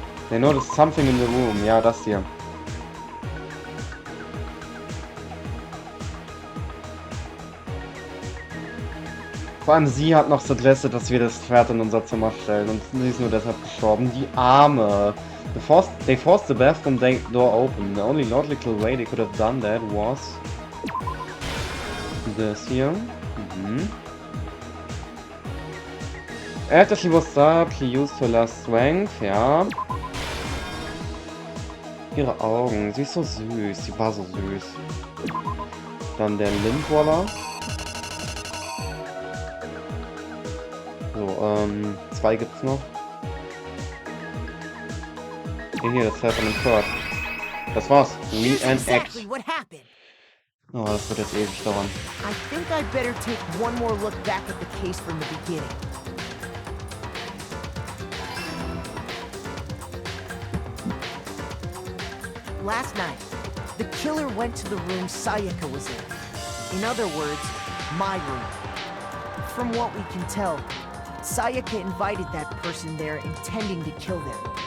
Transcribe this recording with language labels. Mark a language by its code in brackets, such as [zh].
[de] Ne, nur das [en] Something in the Room. [de] Ja, das hier. Vor allem sie hat noch suggested, dass wir das Pferd in unser Zimmer stellen. Und sie ist nur deshalb gestorben. Die Arme. [en] They forced the bathroom door open. The only logical way they could have done that was this here. After she was stabbed, she used her last strength. [de] Ja. Ihre Augen. Sie ist so süß. Sie war so süß. Dann der Lindwaller. So, 2 gibt's noch. Hier, das Teil von dem Third. Das war's. Reenact. Oh, das wird jetzt ewig dauern. [en] I think I'd better take one more look back at the case from the beginning. Last night, the killer went to the room Sayaka was in. In other words, my room. From what we can tell, Sayaka invited that person there intending to kill them.